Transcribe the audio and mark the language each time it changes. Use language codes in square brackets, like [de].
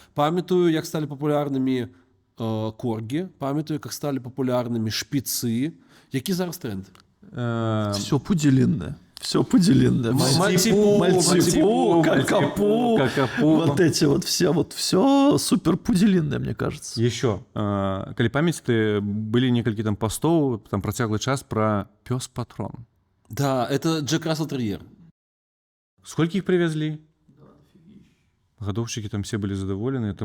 [be] Памятаю, як стали популярными корги. Памятаю, як стали популярными шпицы. Які зараз тренд? [ru] Все пуделинное. Все пуделинное. Мальтипу, какапу. Вот эти вот все супер пуделинное, мне кажется. [be] Еще, калі памяціце, былі некалькі там пастоў, там працяглы час пра пёс-патрон. [ru] Да, это Джек Рассел Терьер. Сколько их привезли? [be] Гадоўшчыкі там все были задоволены.